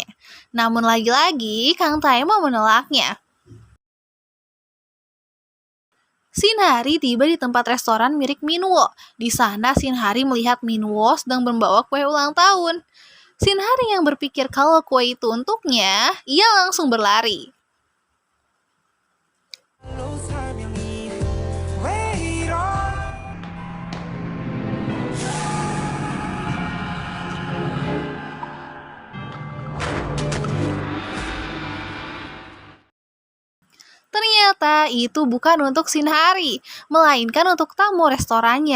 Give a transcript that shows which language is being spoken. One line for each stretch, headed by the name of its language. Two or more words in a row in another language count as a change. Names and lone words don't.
Indonesian: Namun lagi-lagi Kang Taemo menolaknya. Shinhari tiba di tempat restoran milik Minwo. Di sana Shinhari melihat Minwo sedang membawa kue ulang tahun. Shinhari yang berpikir kalau kue itu untuknya, ia langsung berlari.
Korean: 설명이 왜 이런
Indonesian: Ternyata itu bukan untuk Shinhari, melainkan untuk tamu restorannya.